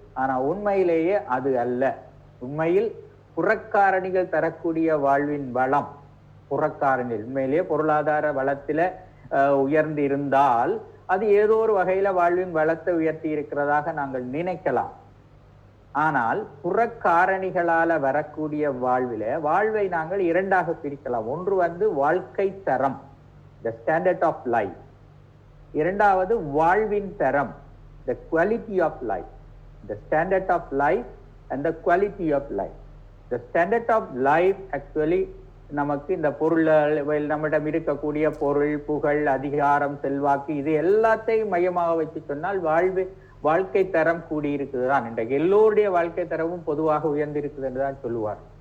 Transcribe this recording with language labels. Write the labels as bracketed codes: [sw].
[ta] ஆனா உண்மையிலேயே அது அல்ல. உண்மையில் புறக்காரணிகள் தரக்கூடிய வாழ்வின் வளம், புறக்காரணிகள் உண்மையிலேயே பொருளாதார வளத்தில உயர்ந்து இருந்தால் அது ஏதோ ஒரு வகையில வாழ்வின் வளத்தை உயர்த்தி இருக்கிறதாக நாங்கள் நினைக்கலாம். ஆனால் புறக்காரணிகளால வரக்கூடிய வாழ்வை நாங்கள் இரண்டாக பிரிக்கலாம். ஒன்று வாழ்க்கை தரம், [en] the standard of life. [ta] இரண்டாவது வாழ்வின் தரம், [en] the quality of life. The standard of life and the quality of life. The standard of life actually [ta] நமக்கு இந்த பொருள், நம்மிடம் இருக்கக்கூடிய பொருள், புகழ், அதிகாரம், செல்வாக்கு, இது எல்லாத்தையும் மையமாக வச்சு சொன்னால் வாழ்க்கை தரம் கூடியிருக்குதுதான். இன்றைக்கு எல்லோருடைய வாழ்க்கை தரமும் பொதுவாக உயர்ந்திருக்குது என்றுதான் சொல்லுவார்.